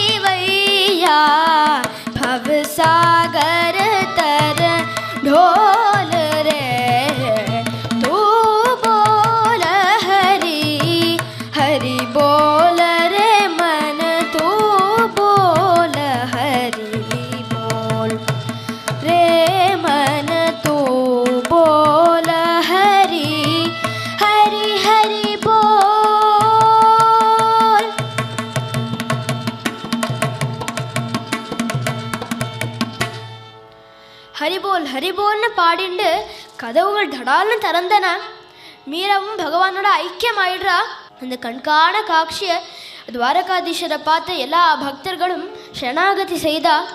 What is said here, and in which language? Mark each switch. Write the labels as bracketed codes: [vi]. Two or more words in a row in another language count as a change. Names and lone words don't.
[hi] वैया, भव सागर तर ढोल रे, तू बोल हरि हरि बोल रे मन, तू बोल हरि बोल रे मन, तू बोल हरि हरि हरि बोल. [ta] ஹரிபோல்னு பாடிண்டு கதவுகள் தடால்னு திறந்தன. மீராவும் பகவானோட ஐக்கியமாயிடுறா. அந்த கண்காண காட்சியை துவாரகாதீஸ்வரை பார்த்து எல்லா பக்தர்களும் சரணாகதி செய்தா.